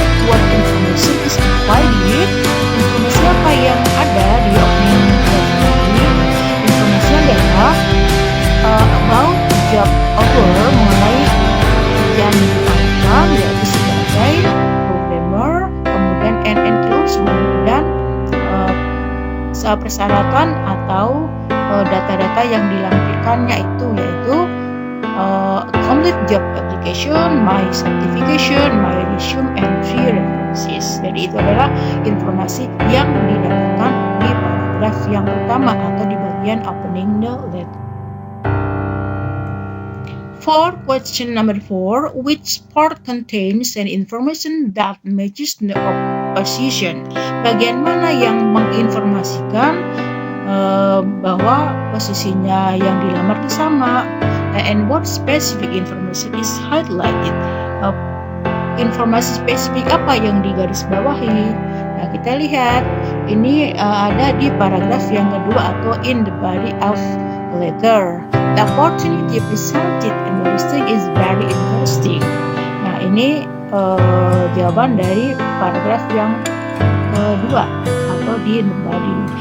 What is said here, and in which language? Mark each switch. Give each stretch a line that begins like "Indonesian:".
English: What information is provided?
Indonesian: Informasi apa yang ada di opening letter ini? Informasi adalah
English: about job offer,
Indonesian: mengenai pekerjaan yang ditawarkan, yaitu sebagai programmer, kemudian and enclosement, dan persyaratan atau data-data yang dilampirkannya itu yaitu
English: complete job application, my certification, my resume, and 3 references.
Indonesian: Jadi itu adalah informasi yang didapatkan di paragraf yang pertama atau di bagian opening the letter.
English: For question number 4, which part contains an information that matches the position?
Indonesian: Bagian mana yang menginformasikan bahwa posisinya yang dilamar itu sama?
English: And what specific information is highlighted?
Indonesian: Informasi spesifik apa yang digarisbawahi? Nah, kita lihat ini ada di paragraf yang kedua atau in the body of letter.
English: The opportunity presented in the listing is very interesting.
Indonesian: Nah, ini jawaban dari paragraf yang kedua atau di the body.